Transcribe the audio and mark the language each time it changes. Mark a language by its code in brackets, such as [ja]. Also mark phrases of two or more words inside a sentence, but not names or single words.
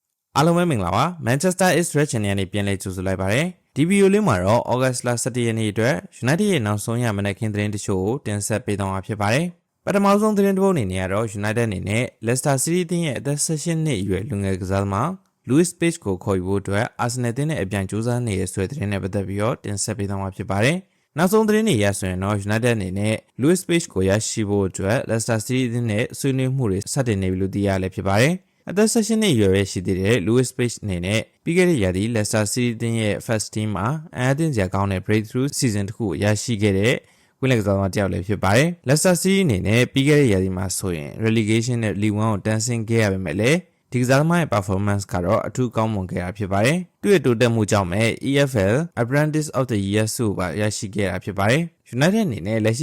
[my] အားလုံးပဲမင်္ဂလာပါ Manchester is Red Channel နဲ့ပြန်လည်ကြိုဆိုလိုက်ပါတယ်ဒီဗီဒီယိုလေးမှာတော့ August လ17ရက်နေ့အတွက် United ရဲ့နောက်ဆုံးရမနက်ခင်းသတင်းတချို့ကိုတင်ဆက်ပေးသွားမှာဖြစ်ပါတယ်ပထမဆုံးသတင်းတစ်ပုဒ်အနေနဲ့ကတော့ United အနေနဲ့ Leicester City တင်းရဲ့အသက်18နှစ်အရွယ်လူငယ်ကစားသမား Luis Page ကိုခေါ်ယူဖို့အတွက် Arsenal တင်းနဲ့အပြိုင်ကြိုးစားနေတဲ့ဆွဲသတင်းနဲ့ပတ်သက်ပြီး တော့တင်ဆက်ပေးသွားမှာဖြစ်ပါတယ်နောက်ဆုံးသတင်းတွေရဆိုရင်တော့ United အနေနဲ့ Luis Page ကိုရရှိဖို့အတွက် Leicester City တင်းနဲ့ဆွေးနွေးမှုတွေစတင်နေပြီလို့သိရလဲဖြစ်ပါတယ်အသက်18နှစ်အရွယ်ပဲရှိသေးတဲ့ Luis Page အနေနဲ့ပြီးခဲ့တဲ့ရာသီ Leicester City တင်းရဲ့ [en] first team [my] မှာအသင်းစရာကောင်းတဲ့ [en] breakthrough season [my] တစ်ခုရရှိခဲ့တဲ့ကွင်းလက်ကစားသမားတစ်ယောက်လည်းဖြစ်ပါတယ်။ Leicester City အနေနဲ့ပြီးခဲ့တဲ့ရာသီမှာဆိုရင် relegation နဲ့ League 1ကိုတန်းဆင်းခဲ့ရပေမဲ့လည်းဒီကစားသမား ရဲ့ performance ကတော့အထူးကောင်းမွန်ခဲ့တာဖြစ်ပါတယ်။သူ့ရဲ့တိုးတက်မှုကြောင့်ပဲ EFL Apprentice of the Year ဆုပါရရှိခဲ့တာဖြစ်ပါတယ်။ United အနေနဲ့လက်ရှိ